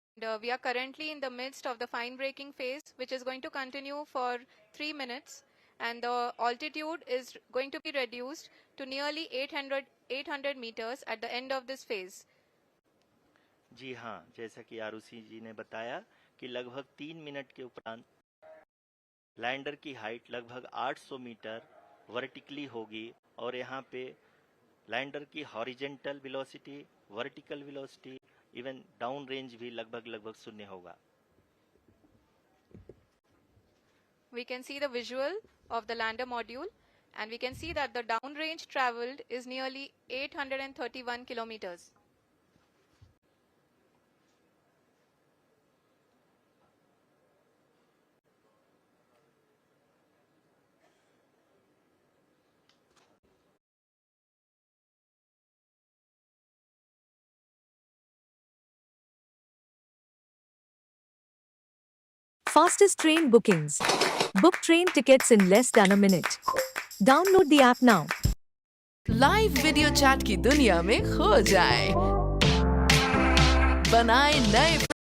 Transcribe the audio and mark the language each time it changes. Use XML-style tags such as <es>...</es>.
<en>We are currently in the midst of the fine braking phase, which is going to continue for 3 minutes, and the altitude is going to be reduced to nearly 800 meters at the end of this phase.</en> <hi>जी हाँ, जैसा कि आरुषि जी ने बताया कि लगभग 3 minute के उपरांत lander की हाइट लगभग 800 मीटर वर्टिकली होगी और यहाँ पे लैंडर की horizontal velocity, vertical velocity, even down range भी लगभग शून्य होगा.</hi> <en>We can see the visual of the lander module, and we can see that the down range traveled is nearly 831 kilometers. Fastest train bookings. Book train tickets in less than a minute. Download the app now.</en> <hi>Live video chat की दुनिया में खो जाए, बनाए नए</hi>